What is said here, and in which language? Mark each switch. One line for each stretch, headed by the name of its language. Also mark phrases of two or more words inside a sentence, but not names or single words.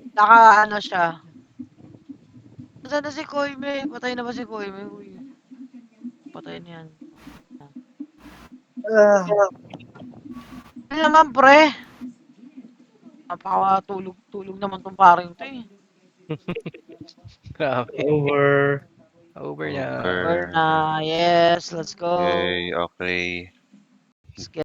Filipino: Naka siya. Saan na si Koime? Patay na ba si Koime? Uy. Patay na yan. Ano naman pre? Napaka-tulog naman tong paring to eh. Grabe. Over. Over na. Over na.
English: Yes, let's go. Okay, okay. Let's get